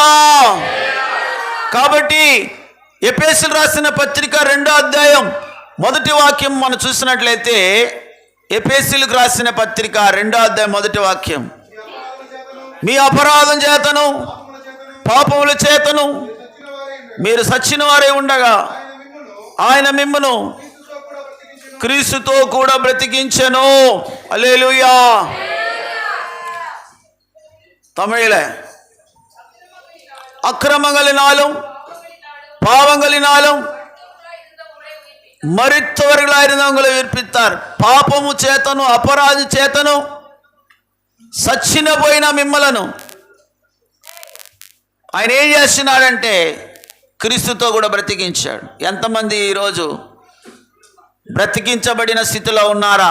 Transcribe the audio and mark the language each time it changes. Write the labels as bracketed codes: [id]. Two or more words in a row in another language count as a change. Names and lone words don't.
[te] కాబట్టి ఎఫెసీయులకు రాసిన పత్రిక 2వ అధ్యాయం 1వ వాక్యం మనం చూసినట్లయితే, ఎఫెసీయులకు రాసిన పత్రిక 2వ అధ్యాయం 1వ వాక్యం, మీ అపరాధం చేతను పాపముల చేతను మీరు సచ్చిన వారే ఉండగా ఆయన మిమ్మును క్రీస్తుతో కూడా బ్రతికించెను. హల్లెలూయా. [ta] தமிழில் அக்கிரமங்களினாலும் பாவங்களினாலும் மரித்தவர்களாயிருந்தவங்களை உயிர்ப்பித்தார். [te] పాపము చేతను అపరాధి చేతను సచ్చినపోయిన మిమ్మలను ఆయన ఏం చేస్తున్నాడంటే క్రీస్తుతో కూడా బ్రతికించాడు. ఎంతమంది ఈరోజు బ్రతికించబడిన స్థితిలో ఉన్నారా?